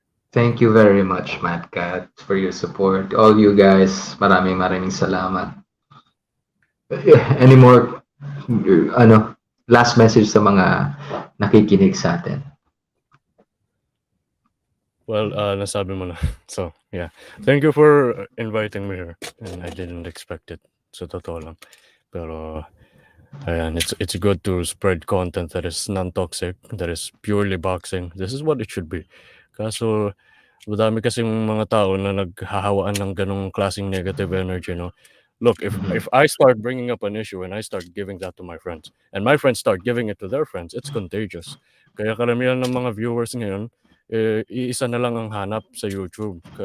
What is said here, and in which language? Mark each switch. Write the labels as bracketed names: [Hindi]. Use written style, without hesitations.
[English] thank you very much, Matt Cat, for your support. All you guys, [Filipino] maraming salamat. [English] Any more, last message [Filipino] sa mga nakikinig sa atin? Well, nasabi mo na. So, yeah. [English] Thank you for inviting me here. And I didn't expect it. So, [Filipino] totoo lang. [English] Pero, ayan, it's good to spread content that is non-toxic, that is purely boxing. This is what it should be. [Filipino] Kaso, madami kasing mga tao na naghahawaan ng ganong klaseng negative energy, no? [English] Look, if I start bringing up an issue and I start giving that to my friends, and my friends start giving it to their friends, it's contagious. [Filipino] Kaya karamihan ng mga viewers ngayon, iisa na lang ang hanap sa YouTube.